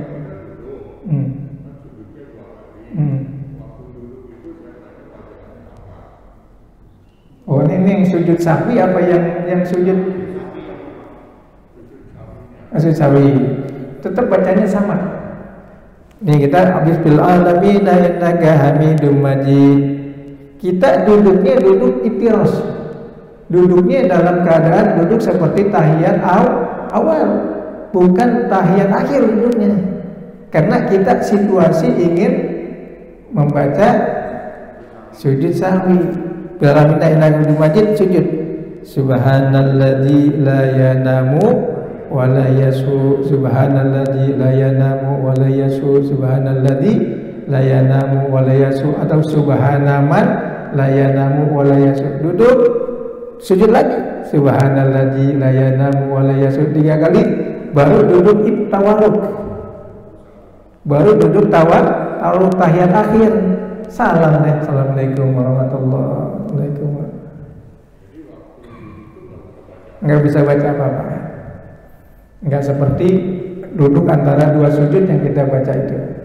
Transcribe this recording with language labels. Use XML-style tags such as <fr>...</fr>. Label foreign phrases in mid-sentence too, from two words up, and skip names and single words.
<id>Oh, ini yang sujud sahwi apa yang sujud? Sujud sahwi. Tetap bacanya sama. Nih kita habis</id> <ar>بالعالمين إنك حميد مجيد.</ar> <id>Kita duduknya duduk iftiras. Duduknya dalam keadaan duduk seperti tahiyat awal, bukan tahiyat akhir duduknya. Karena kita situasi ingin membaca sujud sahwi.</id> <ar>بالعالمين إنك مجيد, sujud. سبحان الذي لا ينام ولا يسهو. سبحان الذي لا ينام ولا يسهو. سبحان الذي لا ينام ولا يسهو. أو سبحان من لا ينام ولا يسهو.</ar> <id>Duduk, sujud lagi.</id> <ar>سبحان الذي لا ينام ولا يسهو 3 kali.</ar> <id>Baru duduk tawarruk. Baru duduk tawarruk tahiyat akhir. Salam deh.</id> <ar>السلام عليكم ورحمة الله وبركاته.</ar> <id>Enggak bisa baca apa-apa. Enggak seperti duduk antara 2 sujud yang kita baca itu.</id>